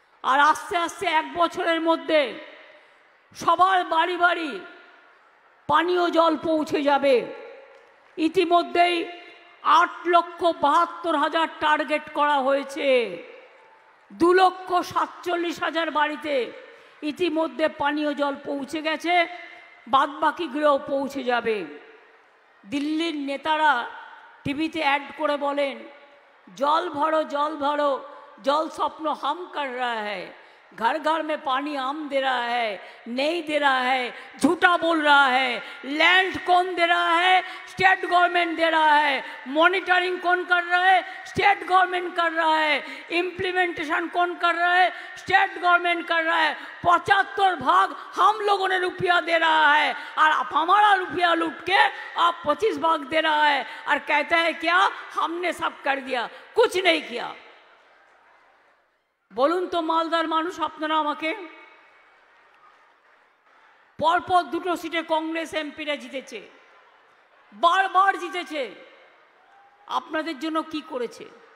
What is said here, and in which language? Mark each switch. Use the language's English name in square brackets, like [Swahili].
[Bangla] আর আস্তে আস্তে 1 বছরের মধ্যে সবার বাড়ি বাড়ি পানীয় জল পৌঁছে যাবে। ইতিমধ্যেই 8,72,000 টার্গেট করা হয়েছে। 2,47,000 বাড়িতে ইতিমধ্যে পানীয় জল পৌঁছে গেছে, বাদবাকিগুলোও পৌঁছে যাবে। দিল্লির নেতারা টিভিতে অ্যাড করে বলেন, জল ভরো [Hindi] জল ভরো, जल स्वप्न हम कर रहा है, घर घर में पानी हम दे रहा है, नहीं दे रहा है, झूठा बोल रहा है। लैंड कौन दे रहा है? स्टेट गवर्नमेंट दे रहा है। मॉनिटरिंग कौन कर रहा है? स्टेट गवर्नमेंट कर रहा है। इम्प्लीमेंटेशन कौन कर रहा है? स्टेट गवर्नमेंट कर रहा है। 75 भाग हम लोगों ने रुपया दे रहा है, और आप हमारा रुपया लूट के आप 25 भाग दे रहा है, और कहता है क्या हमने सब कर दिया? कुछ नहीं किया। [Bangla] বলুন তো মালদার মানুষ, আপনারা আমাকে, পরপর 2টো সিটে কংগ্রেস এমপিরা জিতেছে, বারবার জিতেছে, আপনাদের জন্য কি করেছে?